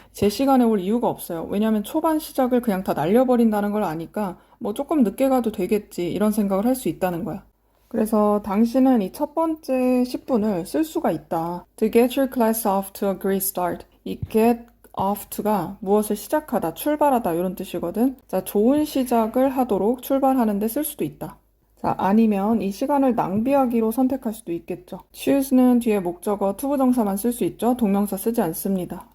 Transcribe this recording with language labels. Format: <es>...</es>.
<ko>제 시간에 올 이유가 없어요. 왜냐면 초반 시작을 그냥 다 날려버린다는 걸 아니까 뭐 조금 늦게 가도 되겠지 이런 생각을 할 수 있다는 거야. 그래서 당신은 이 첫 번째 10분을 쓸 수가 있다.</ko> <en>To get your class off to a great start.</en> <ko>이 get off to가 무엇을 시작하다, 출발하다 이런 뜻이거든. 자, 좋은 시작을 하도록 출발하는데 쓸 수도 있다. 자, 아니면 이 시간을 낭비하기로 선택할 수도 있겠죠. choose는 뒤에 목적어 투부정사만 쓸 수 있죠. 동명사 쓰지 않습니다.</ko>